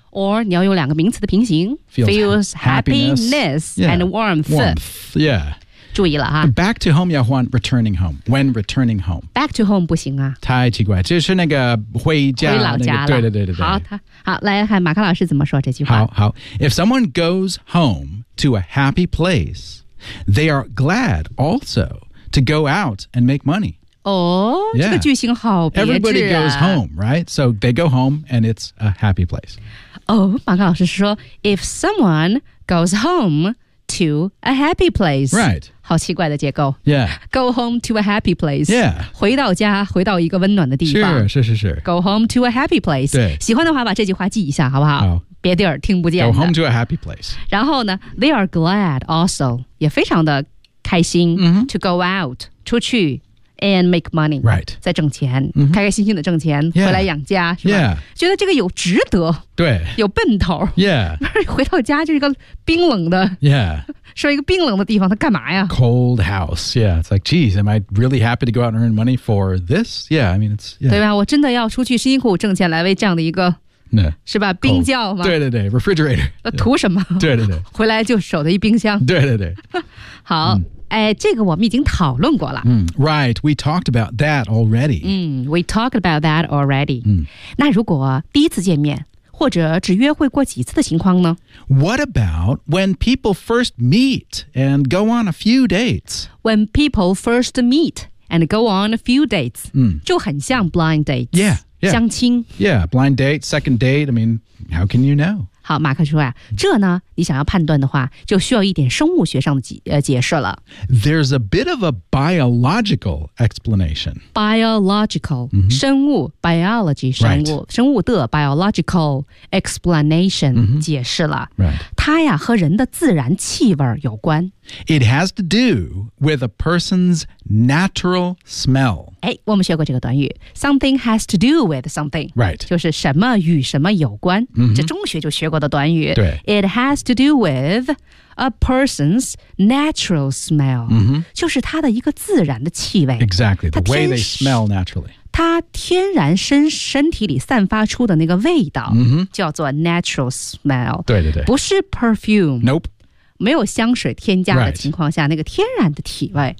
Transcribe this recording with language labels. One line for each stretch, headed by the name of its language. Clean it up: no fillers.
Chinese: Or 你要用两个名词的平行
English: Feels happiness、 yeah. and warmth. Warmth, yeah.
Chinese: 注意了哈
English: Back to home
Chinese: 要换
English: returning home. When returning home. Back to home
Chinese: 不行啊。太奇怪这是那个回家。回老家了。那个、对。好来看马克老师怎么说这句话。好。
English: If someone goes home to a happy place, they are glad also to go out and make money.
Chinese: 这个句型好别致啊。
English: Everybody goes home, right? So they go home and it's a happy place.
Chinese: 马克老师说
English: if someone goes home to a happy place. Right.
Chinese: 好奇怪的结构。
English: Yeah. Go home to a happy place. Yeah.
Chinese: 回到家回到一个温暖的地方。是。
English: Go home to a happy place.
Chinese: 对。喜欢的话把这句话记一下好不好别地儿听不见的。
English: Go home to a happy place.
Chinese: 然后呢
English: they are glad also,
Chinese: 也非常的开心、 mm-hmm.
English: to go out, 出去。And make money. Right.
Chinese: 在挣钱、 mm-hmm. 开开心心的挣钱、
English: yeah.
Chinese: 回来养家是吧、
English: yeah.
Chinese: 觉得这个有值得对有奔头
English: Yeah.
Chinese: 回到家就是一个冰冷的
English: Yeah.
Chinese: 说一个冰冷的地方他干嘛呀
English: Cold house. Yeah. It's like, geez, am I really happy to go out and earn money for this? Yeah. I mean, it's, yeah.
Chinese: 对吧我真的要出去辛辛苦苦挣钱来为这样的一个
English: Yeah.
Chinese: 是吧冰窖吗
English: 对。Refrigerator.
Chinese: 图什么、
English: yeah. 对。
Chinese: 回来就守在一冰箱。对。好。这个我们已经讨论过了。
English: Right, we talked about that already. We talked about that already.、 Mm.
Chinese: 那如果第一次见面或者只约会过几次的情况呢
English: What about when people first meet and go on a few dates? When people first meet and go on a few dates,、 mm.
Chinese: 就很像
English: blind dates. Yeah, yeah.
Chinese: 相亲。
English: Yeah, blind date, second date, I mean, how can you know?
Chinese: 好马克说啊这呢你想要判断的话就需要一点生物学上的解释了。
English: There's a bit of a biological explanation. Biological,、 mm-hmm.
Chinese: 生物 biology, 生物、
English: right.
Chinese: 生物的
English: biological explanation、 mm-hmm.
Chinese: 解释了。
English: Right.
Chinese: 它呀和人的自然气味有关。
English: It has to do with a person's natural smell.
Chinese: 哎，我们学过这个短语
English: something has to do with something, right?
Chinese: 就是什么与什么有关。 Mm-hmm. 这中学就学过的短语。对
English: ，it has to do with a person's natural smell.、 Mm-hmm.
Chinese: 就是他的一个自然的气味。
English: Exactly, the way they smell naturally.
Chinese: 他天然身体里散发出的那个味道、 mm-hmm. 叫做 natural smell. 对对对，不是 perfume.
English: Nope,
Chinese: 没有香水添加的情况下、
English: right.
Chinese: 那个天然的体味。